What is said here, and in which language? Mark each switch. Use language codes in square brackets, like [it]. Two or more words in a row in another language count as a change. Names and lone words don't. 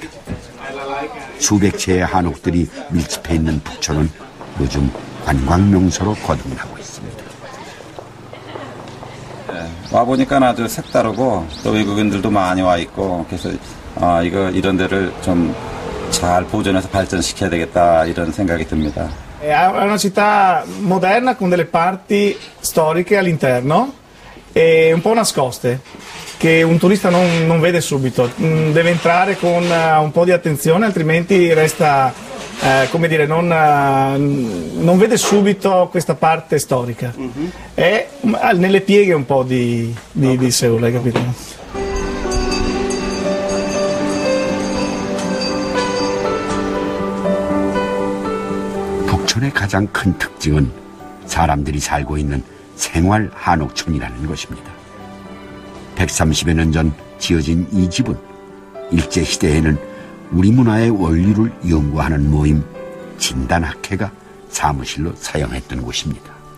[ko] 수백 채의 한옥들이 밀집해 있는 북촌은 요즘 관광명소로 거듭나고 있습니다. 와 보니까 아주 색다르고 또 외국인들도 많이 와 있고 그래서 이런 데를 좀 잘 보존해서 발전시켜야 되겠다 이런 생각이 듭니다. [it] È una città moderna con delle parti storiche all'interno e un po' nascoste, che un turista non vede subito. Deve entrare con un po' di attenzione, altrimenti resta, come dire, non vede subito questa parte storica. È nelle pieghe un po' di Seul, hai capito? [ko] 북촌의 가장 큰 특징은 사람들이 살고 있는 생활 한옥촌이라는 것입니다. 130여 년 전 지어진 이 집은 일제시대에는 우리 문화의 원리를 연구하는 모임 진단학회가 사무실로 사용했던 곳입니다.